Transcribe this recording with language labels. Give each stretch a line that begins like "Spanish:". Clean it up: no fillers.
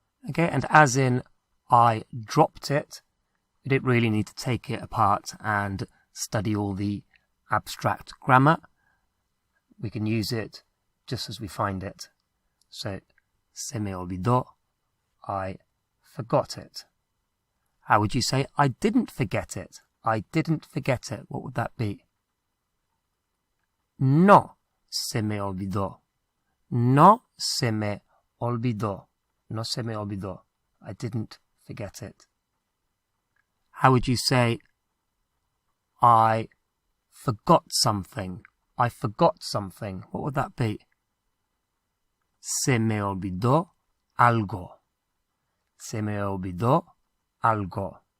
English: Okay, and as in I dropped it, we don't really need to take it apart and study all the abstract grammar. We can use it just as we find it. So,
Spanish: se me olvidó.
English: I forgot it. How would you say I didn't forget it? I didn't forget it. What would that be?
Spanish: No se me olvidó. No se me olvidó. No se me olvidó.
English: I didn't forget it. How would you say, I forgot something? I forgot something. What would that be?
Spanish: Se me olvidó algo. Se me olvidó algo.